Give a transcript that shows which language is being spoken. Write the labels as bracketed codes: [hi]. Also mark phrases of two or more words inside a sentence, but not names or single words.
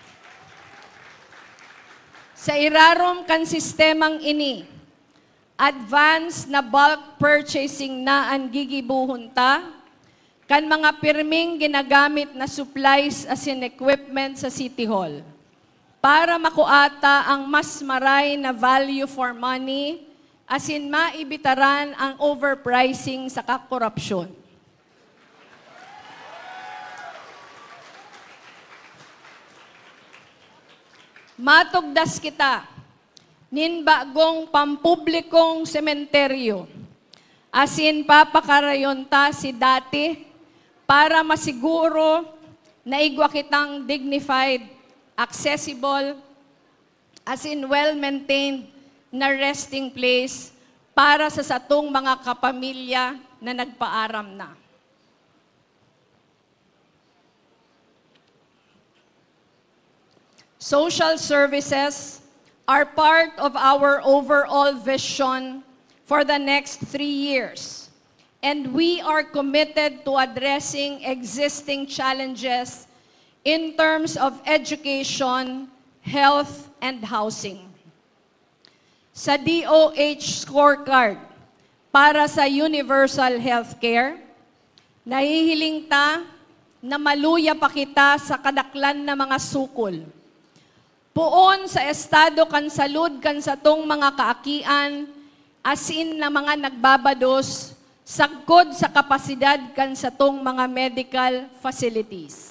[bik] Sa irarom kan sistemang ini, advance na [en] bulk purchasing [bik] na ang gigibuhon ta, kan mga pirming ginagamit na supplies as in equipment sa City Hall para makuata ang mas maray na [en] value for money [bik] as in maibitaran ang overpricing sa kakorupsyon. Matugdas kita nin bagong pampublikong sementeryo as in papakarayon ta si dati para masiguro na igwa kitang [en] dignified, accessible, [bik] as in well-maintained na [en] resting place [bik] para sa satong mga kapamilya na nagpaaram na. [en] Social services are part of our overall vision for the next 3 years. And we are committed to addressing existing challenges in terms of education, health, and housing. [bik] Sa DOH scorecard para sa [en] universal healthcare, [bik] nahihiling ta na maluya pa kita sa kadaklan na mga sukol. Puon sa estado kan salud kan satong mga kaakian, asin na mga nagbabados, sagkod sa kapasidad kan satong mga [en] medical facilities.